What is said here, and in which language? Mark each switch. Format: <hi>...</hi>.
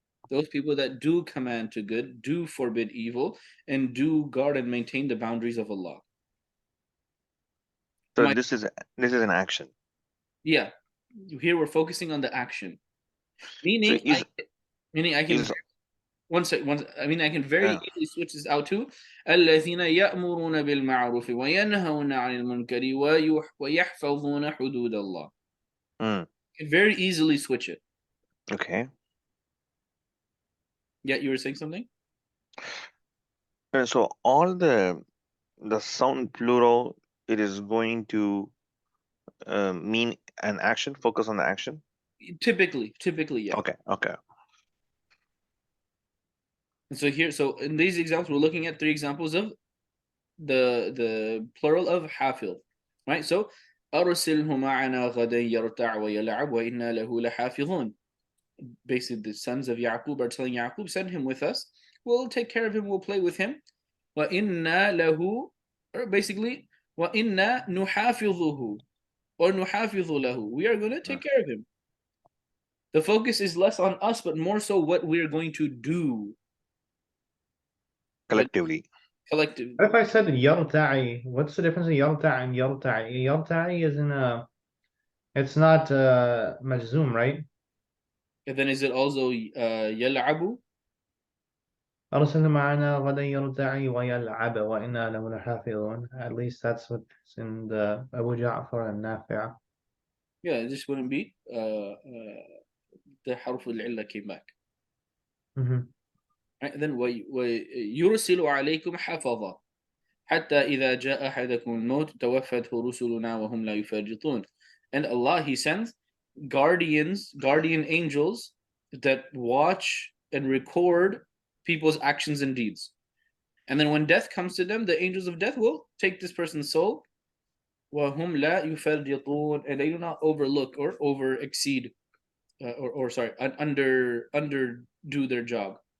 <en>Those people that do command to good, do forbid evil, and do guard and maintain the boundaries of Allah. So this is an action. Yeah, here we're focusing on the action. Meaning, So I can. One sec. I mean, I can very Yeah. easily switch this out to</en> <ar>الذين يأمرون بالمعروف وينهون عن المنكر ويحفظون حدود الله. Mm,</ar> <en>I can very easily switch it. okay. Yeah, you were saying something? And so all the sound plural, it is going to mean an action, focus on the action. Typically, yeah. Okay, okay. And so here, so in these examples, we're looking at 3 examples of the plural of حافظ, right?</en> <ar>So أرسله معنا غدا يرتع ويلعب وإنا له لحافظون.</ar> <en>Basically, the sons of Yaqub are telling Yaqub, send him with us. We'll take care of him. We'll play with him.</en> <ar>وإنا له,</ar> <en>or basically,</en> <ar>وإنا نحافظه or نحافظ له.</ar> <en>We are going to take care of him. The focus is less on us, but more so what we're going to do Collectively. collectively. What if I said yarta'i? What's the difference in yarta'i and yarta'i? Yarta'i is in a, it's not majzoom, right? And then is it also يلعب?</en> <ar>أرسل معنا غدا يرتعي ويلعب وإنا له لحافظون.</ar> <en>At least that's what's in the Abu Ja'far and Nafi'. Yeah, this wouldn't be the حرف العلة came back. Right?</en> <ar>Then ويرسل عليكم حفظا حتى إذا جاء أحدكم الموت توفته رسلنا وهم لا يفرطون.</ar> <en>And Allah, He sends guardian angels that watch and record people's actions and deeds. And then when death comes to them, the angels of death will take this person's soul.</en> <ar>وهم لا يفرطون,</ar> <en>and they do not overlook or over exceed, or sorry, underdo their job.</en>